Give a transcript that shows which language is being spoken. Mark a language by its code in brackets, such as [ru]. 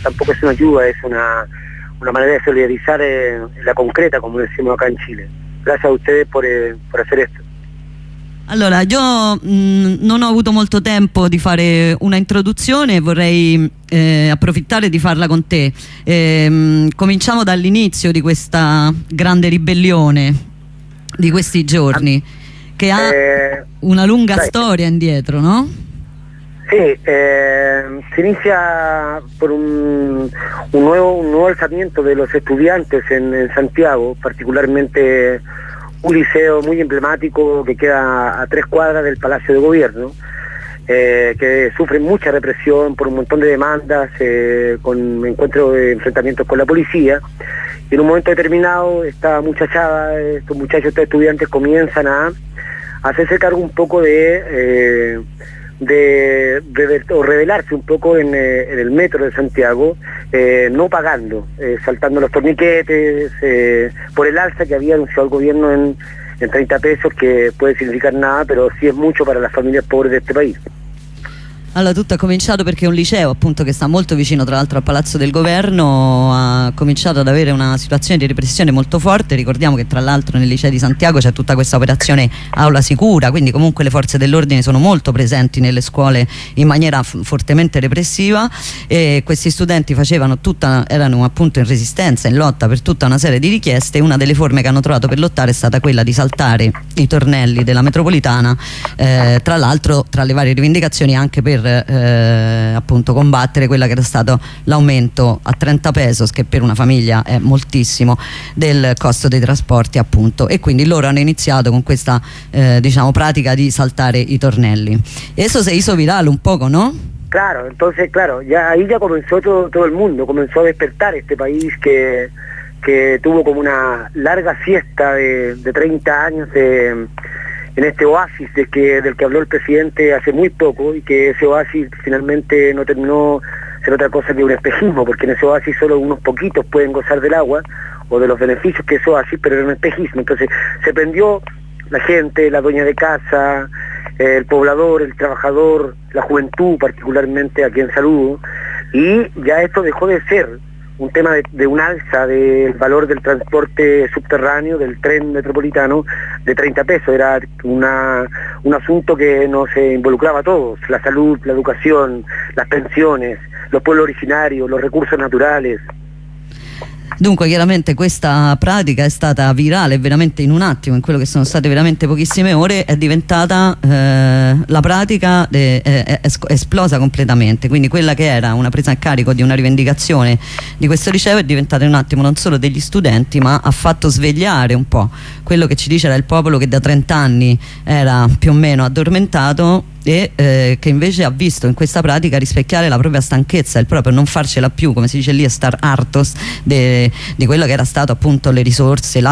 [es] tampoco es una ayuda, es una manera de solidarizar en la concreta, como decimos acá en Chile. Gracias a ustedes por hacer esto. [it] Allora, io non ho avuto molto tempo di fare una introduzione, vorrei approfittare di farla con te. Cominciamo dall'inizio di questa grande ribellione di questi giorni, che ha una lunga storia indietro, no? Sì, si inizia con un nuovo [es] alzamiento de los estudiantes en Santiago, particularmente un liceo muy emblemático que queda a 3 cuadras del Palacio de Gobierno, que sufre mucha represión por un montón de demandas, con encuentros de enfrentamientos con la policía, y en un momento determinado esta muchachada, estos muchachos, estos estudiantes comienzan a hacerse cargo un poco de rebelarse un poco en el metro de Santiago, no pagando, saltando los torniquetes, por el alza que había anunciado el gobierno en 30 pesos, que puede significar nada, pero sí es mucho para las familias pobres de este país. [it] Allora, tutto ha cominciato perché un liceo, appunto, che sta molto vicino tra l'altro al Palazzo del Governo, ha cominciato ad avere una situazione di repressione molto forte. Ricordiamo che tra l'altro nel liceo di Santiago c'è tutta questa operazione Aula Sicura, quindi comunque le forze dell'ordine sono molto presenti nelle scuole in maniera fortemente repressiva, e questi studenti erano appunto in resistenza, in lotta per tutta una serie di richieste. Una delle forme che hanno trovato per lottare è stata quella di saltare i tornelli della metropolitana, tra l'altro tra le varie rivendicazioni anche per appunto combattere quella che era stato l'aumento a 30 pesos, che per una famiglia è moltissimo, del costo dei trasporti, appunto, e quindi loro hanno iniziato con questa diciamo pratica di saltare i tornelli. [es] Eso se hizo viral un poco, no? Claro, entonces claro, ahí ya comenzó todo el mundo, comenzó a despertar este país que tuvo como una larga siesta de 30 años en este oasis del que habló el presidente hace muy poco, y que ese oasis finalmente no terminó ser otra cosa que un espejismo, porque en ese oasis solo unos poquitos pueden gozar del agua o de los beneficios que ese oasis, pero era un espejismo. Entonces se prendió la gente, la dueña de casa, el poblador, el trabajador, la juventud particularmente, a quien saludo, y ya esto dejó de ser un tema de un alza del valor del transporte subterráneo, del tren metropolitano, de 30 pesos. Era un asunto que nos involucraba a todos: la salud, la educación, las pensiones, los pueblos originarios, los recursos naturales. [it] Dunque, chiaramente questa pratica è stata virale veramente in un attimo, in quello che sono state veramente pochissime ore è diventata la pratica, esplosa completamente. Quindi quella che era una presa a carico di una rivendicazione di questo liceo è diventata in un attimo non solo degli studenti, ma ha fatto svegliare un po' quello che ci dice era il popolo, che da 30 anni era più o meno addormentato e che invece ha visto in questa pratica rispecchiare la propria stanchezza, il proprio non farcela più, come si dice lì, star hartos di quello che era stato appunto le risorse.